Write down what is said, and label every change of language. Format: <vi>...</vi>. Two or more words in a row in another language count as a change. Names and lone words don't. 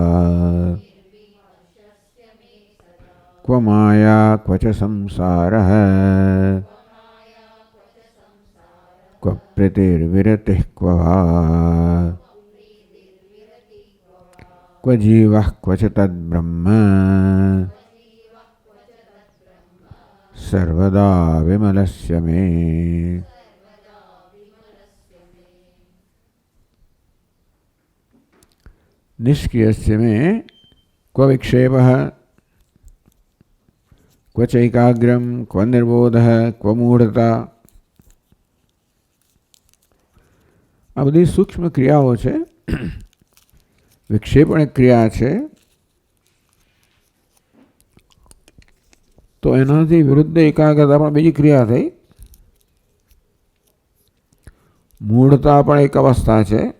<sa>क्व माया क्व च संसारः क्व प्रीतिर्विरतिः क्व वा क्व जीवः क्व च तद्ब्रह्म सर्वदा विमलस्य मे। निष्क्रियस्य मे क्व विक्षेपः क्व चैकाग्र्यं क्व निर्बोधः क्व मूढ़ता।</sa> <gu>આ બધી સૂક્ષ્મ ક્રિયાઓ છે. વિક્ષેપણ એક ક્રિયા છે. તો એનાથી વિરુદ્ધ એકાગ્રતા પણ બીજી ક્રિયા થઈ. મૂઢતા પણ એક અવસ્થા છે.</gu>